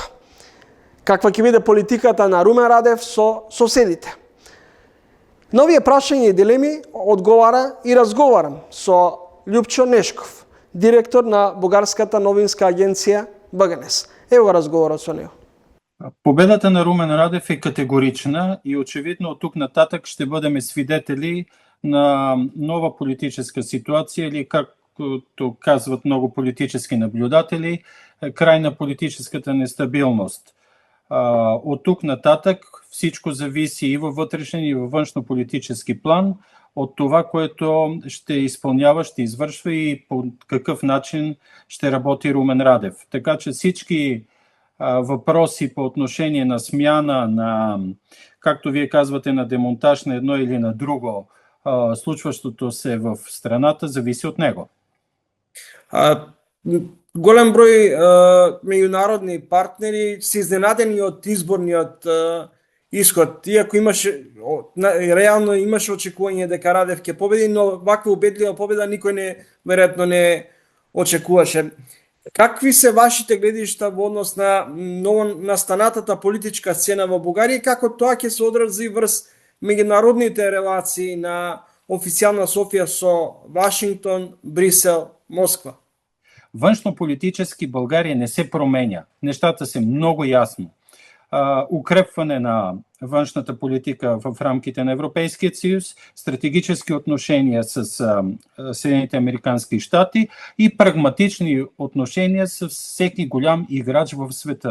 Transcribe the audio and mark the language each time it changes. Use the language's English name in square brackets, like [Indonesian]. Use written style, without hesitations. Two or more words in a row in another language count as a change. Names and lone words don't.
[Macedonian] Каква ќе биде политиката на Румен Радев со соседите? На овие прашања и дилеми одговара и разговарам со Љупчо Нешков, директор на бугарската новинска агенција БГНЕС. Ево разговорот со него. [Bulgarian] Победата на Румен Радев е категорична и очевидно от тук нататък ще бъдем свидетели на нова политическа ситуация или, както казват много политически наблюдатели, край на политическата нестабилност. От тук нататък всичко зависи и във вътрешен и във външно-политически план от това, което ще изпълнява, ще извършва и по какъв начин ще работи Румен Радев. Така че всички въпроси по отношение на смяна, на, както вие казвате, на демонтаж на едно или на друго, случващото се в страната, зависи от него. [Macedonian] Голем број меѓународни партнери се изненадени од изборниот исход. Иако реално имаше очекување дека Радев ќе победи, но ваква убедлива победа никој веројатно не очекуваше. Какви се вашите гледишта во однос на новонастанатата политичка сцена во Бугарија и како тоа ќе се одрази врз меѓународните релации на официјална Софија со Вашингтон, Брисел, Москва? [Bulgarian] Външно-политически България не се променя. Нещата са много ясно. Укрепване на външната политика в рамките на Европейския съюз, стратегически отношения с Съединените американски щати и прагматични отношения с всеки голям играч в света.